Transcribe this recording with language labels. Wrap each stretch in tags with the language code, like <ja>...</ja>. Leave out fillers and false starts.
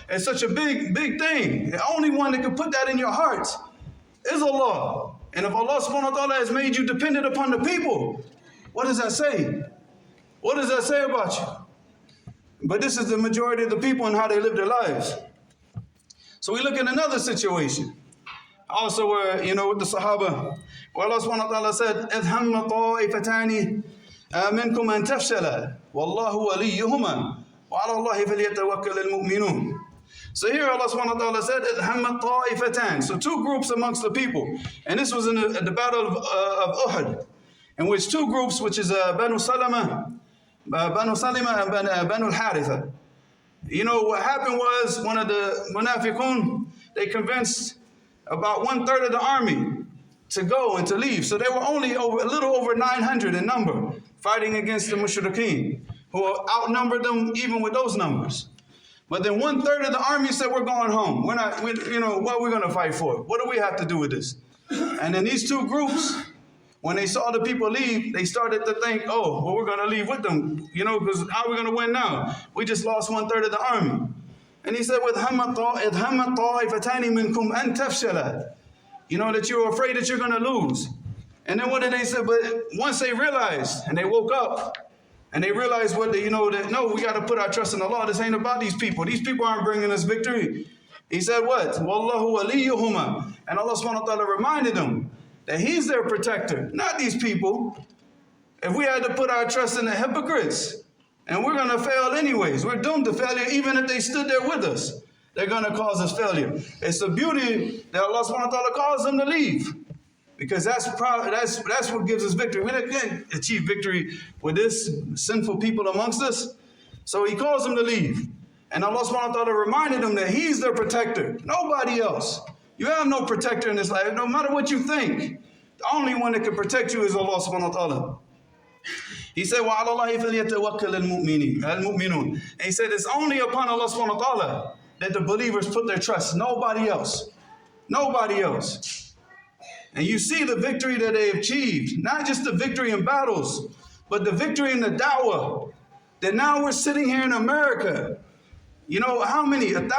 <en>It's such a big thing. The only one that can put that in your heart is Allah. And if Allah subhanahu wa ta'ala has made you dependent upon the people, what does that say? What does that say about you? But this is the majority of the people and how they live their lives. So we look at another situation. Also where, with the Sahaba, where Allah subhanahu wa ta'ala said,</en> <ar>إِذْ هَمَّ طَائِفَتَانِ منكم أن تفشل والله وليهما وعلى الله فليتوكل المؤمنون.</ar> <en>So here Allah subhanahu wa ta'ala said,</en> <ar>إِذْ هَمَّ طَائِفَتَانِ.</ar> <en>So two groups amongst the people. And this was in the battle of Uhud, in which two groups, which is Banu Salama and Banu Al-Haritha. What happened was, one of the Munafiqun, they convinced about 1/3 of the army to go and to leave. So they were only a little over 900 in number, fighting against the mushrikeen, who outnumbered them even with those numbers. But then 1/3 of the army said, we're going home. What are we going to fight for? What do we have to do with this? And then these two groups, when they saw the people leave, they started to think, oh, well, we're going to leave with them, because how are we going to win now? We just lost 1/3 of the army. And he said,</en> <ar>إِذْ هَمَّ طَائِفَتَانِ مِنْكُمْ أَن تَفْشَلَ.</ar> <en>That you're afraid that you're going to lose. And then what did they say? But once they realized, and they woke up, and they realized that no, we got to put our trust in Allah. This ain't about these people. These people aren't bringing us victory. He said what?</en> <ar>Wallahu waliyuhuma.</ar> <en>And Allah subhanahu wa ta'ala reminded them that He's their protector, not these people. If we had to put our trust in the hypocrites, and we're going to fail anyways, we're doomed to failure even if they stood there with us. They're going to cause us failure. It's the beauty that Allah subhanahu wa ta'ala calls them to leave. Because that's what gives us victory. We can't achieve victory with this sinful people amongst us. So He calls them to leave. And Allah subhanahu wa ta'ala reminded them that He's their protector. Nobody else. You have no protector in this life. No matter what you think, the only one that can protect you is Allah subhanahu wa ta'ala. He said,</en> <ar>وَعَلَى اللَّهِ فَلْيَتَوَكَّلِ الْمُؤْمِنُونَ.</ar> <en>And He said, it's only upon Allah subhanahu wa ta'ala that the believers put their trust. Nobody else. Nobody else. And you see the victory that they achieved. Not just the victory in battles, but the victory in the da'wah. That now we're sitting here in America. How many?</en>